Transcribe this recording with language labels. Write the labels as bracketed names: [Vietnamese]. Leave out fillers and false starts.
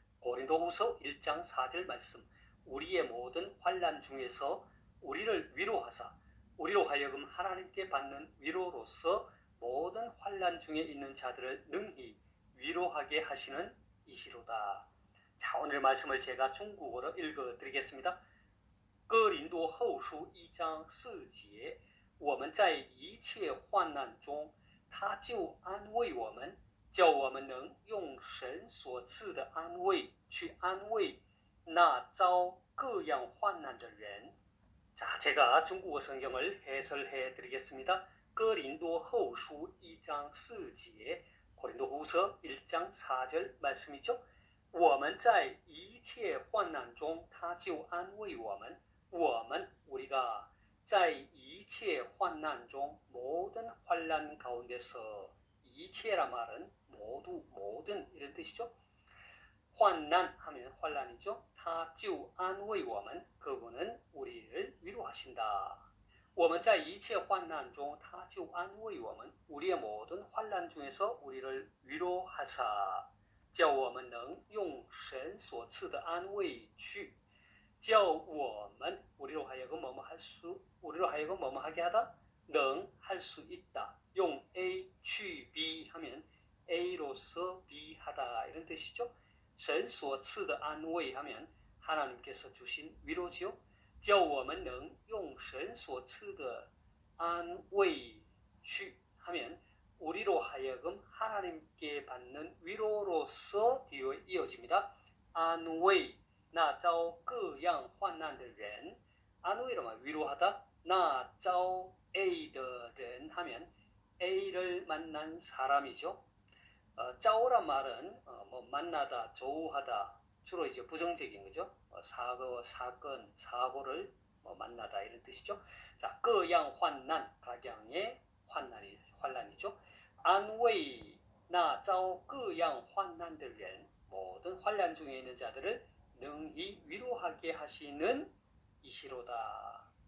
[Korean] 고린도후서 1장 4절 말씀. 우리의 모든 환난 중에서 우리를 위로하사 우리로 하여금 하나님께 받는 위로로서 모든 환난 중에 있는 자들을 능히 위로하게 하시는 이시로다. 자, 오늘 말씀을 제가 중국어로 읽어드리겠습니다. [Chinese] 哥林多后书1章4节，我们在一切患难中，他就安慰我们，叫我们能用神所赐的安慰去安慰那遭各样患难的人。 [Korean] 자, 제가 중국어 성경을 해설해 드리겠습니다. [Chinese] 哥林多后书1章4节， [Korean] 고린도후서 1장 4절 말씀이죠. [Chinese] 我们在一切患难中，他就安慰我们。 [Korean] 우리가 [Chinese] 在一切患难中 [Korean] 모든 환난 가운데서 一切란 말은 모두 모든 이런 뜻이죠. 환난 하면 환난이죠. [Chinese] 他就安慰我们 [Korean] 그분은 우리를 위로하신다. [Chinese] 我们在一切患难中他就安慰我们 [Korean] 우리의 모든 환난 중에서 우리를 위로하사 [Chinese] 叫我们能用神所赐的安慰去叫我们 [Korean] 우리로 하여금 뭐뭐 하게 하다 能 할 수 있다. 용 A 去 B 하면 A로서 B 하다 이런 뜻이죠. [Chinese] 神所赐的安慰 [Korean] 하면 하나님께서 주신 위로지요. [Chinese] 叫我们能用神所赐的安慰去 [Korean] 하면 우리로 하여금 하나님께 받는 위로로서 뒤에 이어집니다. [Chinese] 安慰那遭各样患难的人 [Korean] 안慰로만 위로하다 那遭 A 的人 하면 A를 만난 사람이죠. 짜오란 말은 뭐 만나다, 조우하다 주로 이제 부정적인 거죠. 사건, 사고를 만나다 이런 뜻이죠. 자, 各样患难 각양의 환난이죠. [Chinese] 安慰那遭各样患难的人 [Korean] 모든 환난 중에 있는 자들을 능히 위로하게 하시는 이시로다.